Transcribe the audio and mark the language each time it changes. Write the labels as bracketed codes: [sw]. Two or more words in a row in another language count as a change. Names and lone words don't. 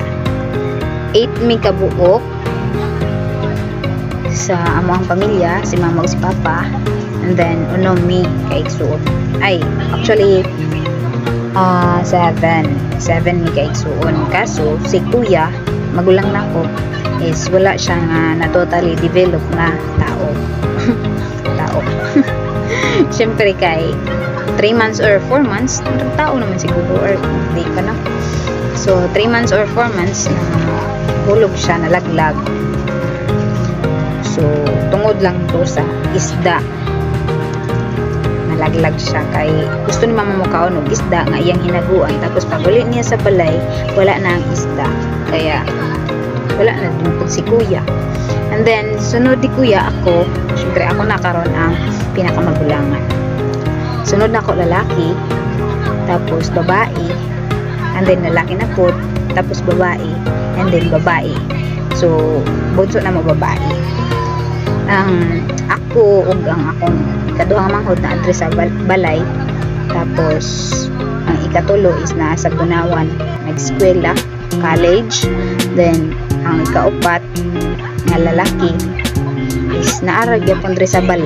[ceb] 8 mi kabuok sa among pamilya, si mama ug si papa, [en] and then [ceb] uno mi kay igsuon. Ay, actually 7 mi kay igsuon. Kaso si kuya magulang nako is wala siya nga na [en] totally develop [ceb] na tao. Syempre kay [en] 3 months or 4 months [ceb] tao naman siguro, or [tl] hindi pa [ceb] na. So [en] 3 months or 4 months [ceb] na hulog siya, nalaglag. So, tungod lang to sa isda. Nalaglag siya kay gusto ni mama mo kaon og isda nga iyang hinaguan, tapos paguli niya sa balay wala na ang isda. Kaya wala na din si kuya. [en] And then [ceb] sunod di kuya ako, syempre ako na karon ang pinakamagulangan. Sunod na ako lalaki, tapos babae, [en] and then [ceb] lalaki na po, tapos babae, [en] and then [ceb] babae. So, bunso na mo babae. Ako ug ang akong ikaduhang manghod na adre sa balay, tapos ang ikatulo is na sa Bunawan, nag-eskwela, college. Then ang ikaupat nga lalaki is naarag gyapon dre sa balay.